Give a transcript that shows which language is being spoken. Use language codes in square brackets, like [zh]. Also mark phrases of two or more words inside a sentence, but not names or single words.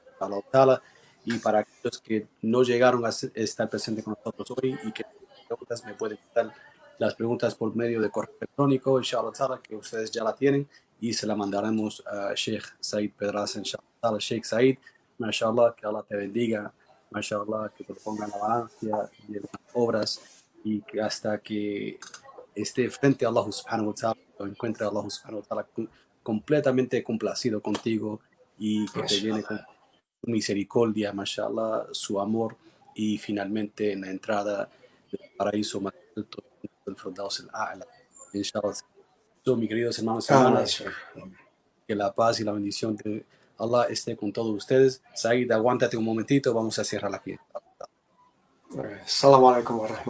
[es] Y para aquellos que no llegaron a estar presentes con nosotros hoy y que preguntas, me pueden mandar las preguntas por medio de correo electrónico, inshallah, que ustedes ya la tienen, y se la mandaremos a Sheikh Said Pedraza, inshallah. Sheikh Said, mashallah, que Allah te bendiga, mashallah, que te ponga en la balanza de las obras y que hasta que esté frente a Allah [ar] سبحانه وتعالى, [es] lo encuentre a Allah [ar] سبحانه وتعالى [es] completamente complacido contigo y que te llene con su misericordia, mashallah, su amor y finalmente en la entrada del paraíso más alto del Firdaus al-A'la. Inshallah. Mis queridos hermanos y hermanas, que la paz y la bendición de Allah esté con todos ustedes. Said, aguántate un momentito, vamos a cerrar aquí. [ar] السلام عليكم ورحمة الله.